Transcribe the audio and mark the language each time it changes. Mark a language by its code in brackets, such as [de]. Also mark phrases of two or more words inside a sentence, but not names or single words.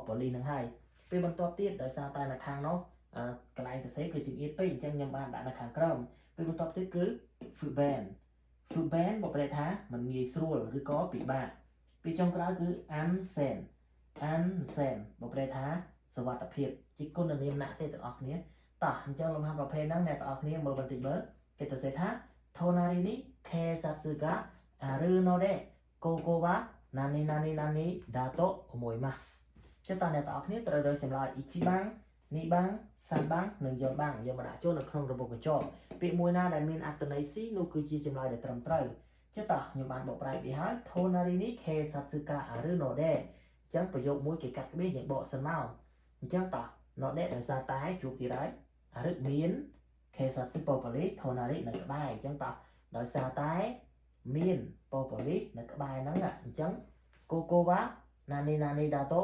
[km] ប៉ូលីសនឹងហើយពេលបន្ទាប់ទៀតដោយសារតែនៅខាងនោះកន្លែងទៅសេគឺចង្អៀតពេកអញ្ចឹងខ្ញុំបានដាក់នៅខាងក្រោមពេលបន្ទាប់ទៀតគឺ Fuben បកប្រែថាមិនងាយស្រួលឬក៏ពិបាកពេលចុងក្រោយគឺ Ansen បកប្រែថាសុវត្ថិភាពជាគុណនាមណាក់ទេទាំងអស់គ្នាតោះអញ្ចឹងលំហាត់ប្រភេទហ្នឹងអ្នកទាំងអស់គ្នាមើលបន្តិចមើលគេទៅសេថា [ja] 隣に警察があるのでここは何だと思います [km] ចឹងតើអ្នកទាំងអស់គ្នាត្រូវរើសចម្លើយ1បាំង2បាំង3បាំងនិង4បាំងយកមកដាក់ចូលនៅក្នុងរបបបញ្ចប់ពាក្យមួយណាដែលមានអត្ថន័យ C នោះគឺជាចម្លើយដែលត្រឹមត្រូវចឹងតើខ្ញុំបានបកប្រែវាហើយ [ja] 隣に警察があるので [km] ចឹងប្រយោគមួយគេកាត់ក្បេសយើង បកសិនមកអញ្ចឹងតើ node ដោយសារតែជួបទៀតហើយអរិមានខេសាត់ស៊ីប៉ូប៉ូលីសថូណារីនៅក្បែរអញ្ចឹងតោះដោយសារតែមានប៉ូប៉ូលីសនៅក្បែរហ្នឹងអញ្ចឹង [ja] ここは何だと